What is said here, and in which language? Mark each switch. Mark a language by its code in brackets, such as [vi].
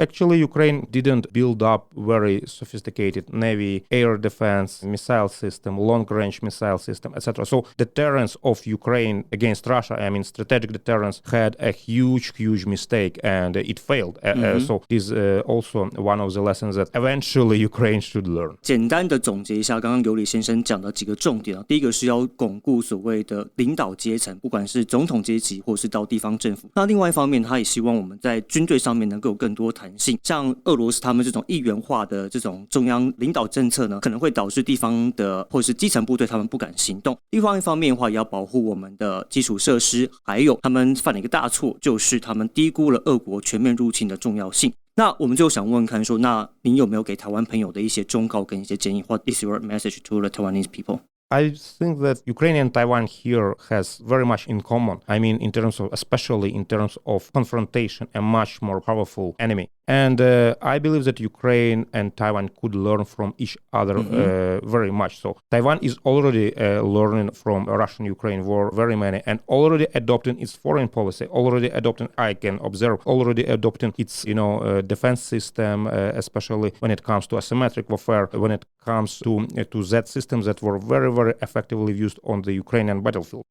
[en] Actually, Ukraine didn't build up very sophisticated navy, air defense, missile system, long-range missile system, etc. So deterrence of Ukraine against Russia, strategic deterrence, had a huge mistake, and it failed. So it is also one of the lessons that eventually Ukraine should learn. [zh] 简单的总结一下刚刚尤里先生讲的几个重点。第一个是要巩固所谓的领导阶层，不管是总统阶级或是到地方政府。那另外一方面，他也希望我们在军队上面能够有更多弹性。像俄罗斯他们这种一元化的这种中央领导政策呢，可能会导致地方的或是基层部队他们不敢行动。另外一方面的话，也要保护我们的基础设施，还有他们犯了一个大错，就是他们低估了俄国全面入侵的重要性。那我们就想问看说，那您有没有给台湾朋友的一些忠告跟一些建议 ？ [en] What is your message to the Taiwanese people? I think that Ukraine and Taiwan here has very much in common. In terms of, especially in terms of confrontation, a much more powerful enemy. And I believe that Ukraine and Taiwan could learn from each other very much. So Taiwan is already learning from Russian-Ukraine war very many and already adopting its foreign policy, already adopting, I can observe, already adopting its, defense system, especially when it comes to asymmetric warfare, when it comes to Z systems that were very, very effectively used on the Ukrainian battlefield.